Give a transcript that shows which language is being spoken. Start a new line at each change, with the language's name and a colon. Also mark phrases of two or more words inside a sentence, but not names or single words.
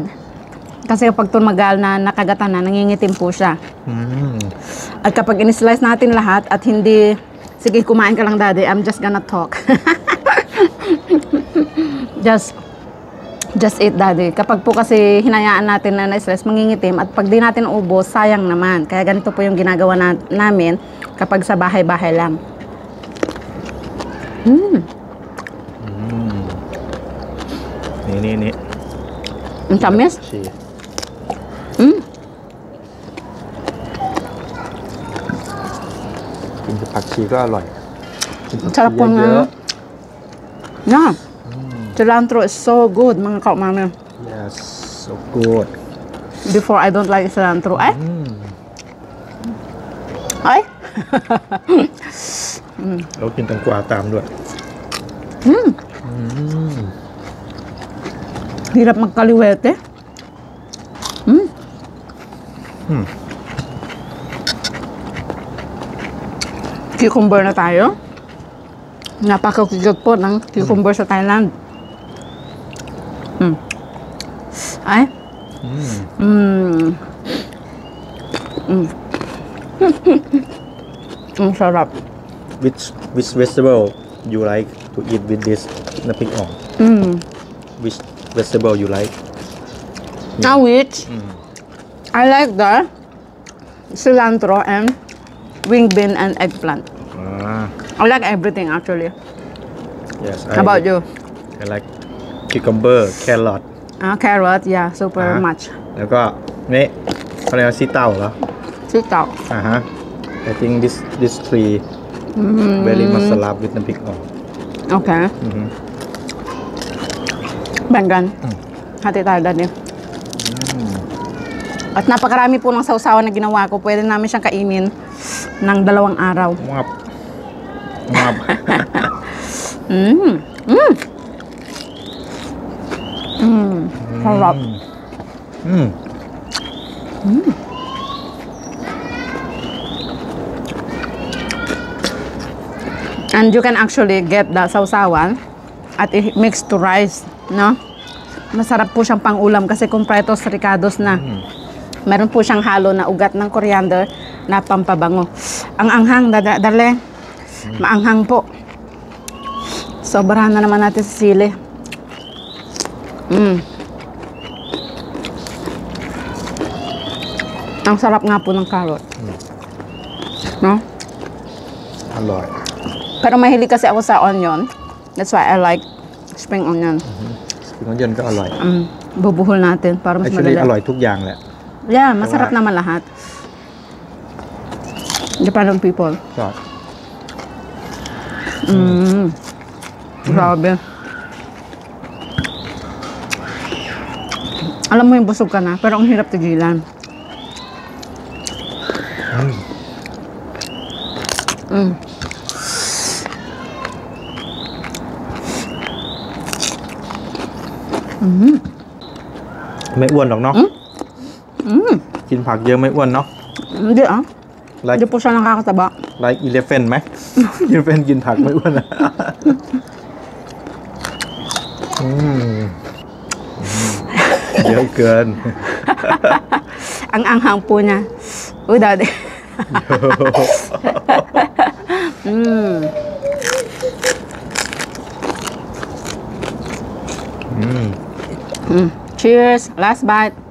Filipino: Kasi pag tumagal na nakagatan na, nangingitim po siya. At kapag in-slice natin lahat at hindi, sige kumain ka lang daddy, I'm just gonna talk. Just eat daddy. Kapag po kasi hinayaan natin na na-slice, mangingitim at pag di natin ubos, sayang naman. Kaya ganito po yung ginagawa namin kapag sa bahay-bahay lang.
Thai: นี่
Filipino: Ang tamis.
Thai: ชีกินกับผักชีก็อร่อยกินผักชี
Filipino: Sarap po
Thai: เย
Filipino: nga.
Thai: อะ
English: Yeah. Cilantro is so good,
Filipino: mga kaumami.
English: yes so good Before, I don't like cilantro. Ay? Ay?
Thai: แล้วกินแตงกวาตามด้วย
Filipino: Hirap magkaliwete. Cucumber na tayo. Napakakigot po ng cucumber sa Thailand. Ay? Ang sarap.
English: which vegetable you like to eat with this น้ำพริกอ่อง which vegetable you like Now which? I like the cilantro and wing bean and eggplant. I like everything actually. yes How about you? I like cucumber carrot Carrot, yeah, super much.
Thai: แล้วก็นี่เขาเรียกว่าซีเต้าเหรอ
Filipino: Sitaw.
English: I think this tree very much love with น้ำพริกอ่อง
Filipino: Okay. Banggan. Hati tayo dati. At napakarami po ng sausawan na ginawa ko. Pwede namin siyang kainin ng 2 araw. ngap ngap Sarap.
English: And you can actually get the sausawan at i-mix to rice, no?
Filipino: Masarap po siyang pang-ulam kasi
Spanish: completos ricados
Filipino: na. Meron po siyang halo na ugat ng coriander na pampabango. Ang anghang, dali. Maanghang po. Sobrahan na naman natin sa sili. Ang sarap nga po ng carrot. No?
Thai: อร่อย
Filipino: Pero mahilig kasi ako sa onion.
English: That's why I like spring onion.
Thai: สปริงออนเนียนก็อร่อย
Filipino: Bubuhol natin para mas
English: actually
Filipino: madali.
Thai: อร่อยทุกอย่างแหละ
English: Yeah,
Filipino: masarap naman lahat.
English: Japan people.
Thai: ก็
Filipino: Grabe. Alam mo yung busog ka na, pero ang hirap tigilan. Mm.
Thai: ไม่อ้วนหรอกเนาะกินผักเยอะไม่อ้วนเนาะ
Filipino: Hindi ah.
English: like
Filipino: Hindi po siya nakakataba.
English: like elephant
Thai: ไหม elephant กินผักไม่อ้วนอะเยอะเกิน
Filipino: Ang anghang po niya. Uy, daddy.
English: Cheers. Last bite.